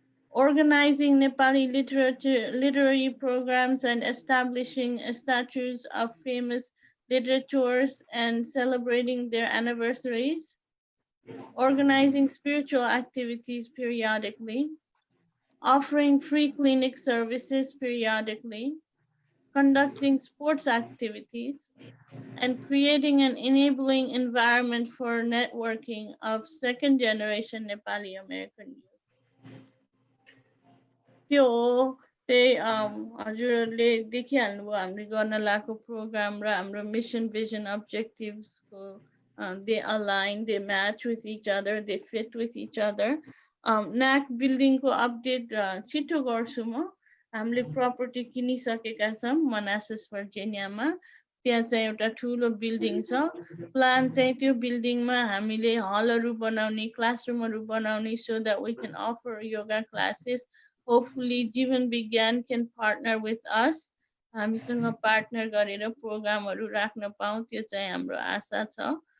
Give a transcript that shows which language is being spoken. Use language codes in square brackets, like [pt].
[en] organizing Nepali literary programs and establishing statues of famous literateurs and celebrating their anniversaries, organizing spiritual activities periodically, offering free clinic services periodically, conducting sports activities, and creating an enabling environment for networking of second generation Nepali American youth. [ne] त्यो त्यही हजुरहरूले देखिहाल्नुभयो हामीले गर्न लागेको programme र हाम्रो mission vision अब्जेक्टिभ्सको [en] they align, they match with each other, [ne] they fit with each other. NAC building को update छिटो गर्छु म. हामीले property किनिसकेका छौं मनासस भर्जिनियामा. त्यहाँ चाहिँ एउटा ठुलो बिल्डिङ छ. प्लान चाहिँ त्यो बिल्डिङमा हामीले हलहरू बनाउने, क्लासरुमहरू बनाउने [en] so that we can offer yoga classes. Hopefully Jeevan Vigyan can partner with us. [ne] हामीसँग पार्टनर गरेर प्रोग्रामहरू राख्न पाऊँ त्यो चाहिँ हाम्रो आशा छ.